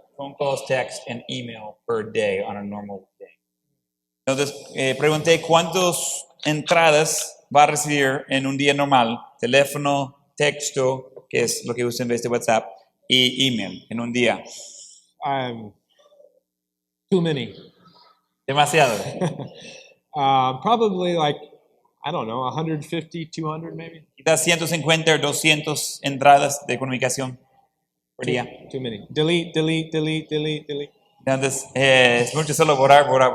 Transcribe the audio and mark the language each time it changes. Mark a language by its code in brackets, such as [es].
[en] Phone calls, text, and email per day on a normal day. [es] Entonces, pregunté cuántas entradas va a recibir en un día normal, teléfono, texto, que es lo que usa en vez de WhatsApp, y email en un día. [en] Too many. [es] Demasiado. [en] Probably like, I don't know, 150, 200 maybe? [es] Quizás 150 o 200 entradas de comunicación por día. [en] Too many. Delete, delete, delete, delete, delete. [es] Entonces, es mucho solo borrar.